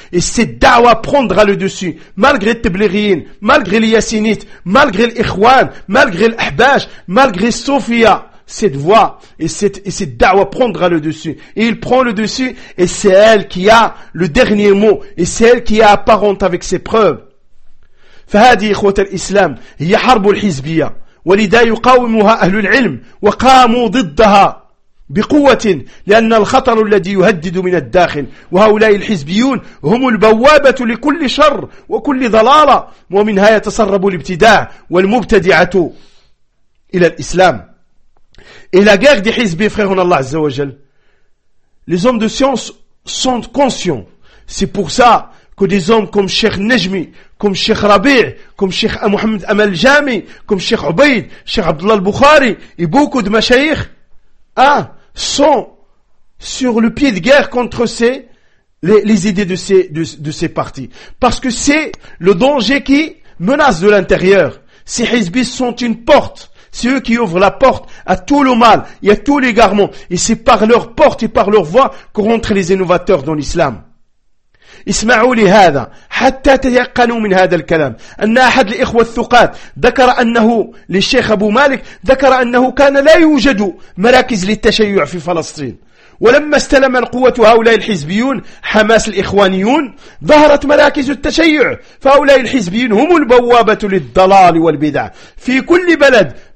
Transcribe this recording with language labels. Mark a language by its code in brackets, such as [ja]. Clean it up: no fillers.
[fr] Et cette da'wa prendra le dessus. Malgré les tabliriyin, malgré les yassinites, malgré l'ikhwan, malgré l'ahbash, malgré Sophia, cette voix et cette da'wa prendra le dessus. Et il prend le dessus et c'est elle qui a le dernier mot et c'est elle qui est apparente avec ses preuves. [ar] فهذه إخوة الإسلام هي حرب الحزبية ولذا يقاومها أهل العلم وقاموا ضدها بقوة لأن الخطر الذي يهدد من الداخل وهؤلاء الحزبيون هم البوابة لكل شر وكل ضلالة ومنها يتسرب الابتداع والمبتدعة إلى الإسلام إلى غير دي حزبي فخيرنا الله عز وجل. [fr] Les hommes de science sont conscients. C'est pour ça que des hommes comme Cheikh Najmi, comme Cheikh Rabi', comme Cheikh Mohamed Amal Jami, comme Cheikh Ubaid, Cheikh Abdullah Al-Bukhari et beaucoup de mashaykhs sont sur le pied de guerre contre les idées de ces partis. Parce que c'est le danger qui menace de l'intérieur. Ces hizbis sont une porte. C'est eux qui ouvrent la porte à tout le mal et à tout l'égarement. Et c'est par leur porte et par leur voix que rentrent les innovateurs dans l'islam. [ar] اسمعوا لهذا حتى تيقنوا من هذا الكلام أن أحد الإخوة الثقات ذكر أنه للشيخ أبو مالك ذكر أنه كان لا يوجد مراكز للتشيع في فلسطين ولما استلم القوة هؤلاء الحزبيون حماس الإخوانيون ظهرت مراكز التشيع فهؤلاء الحزبيون هم البوابة للضلال والبدع في كل بلد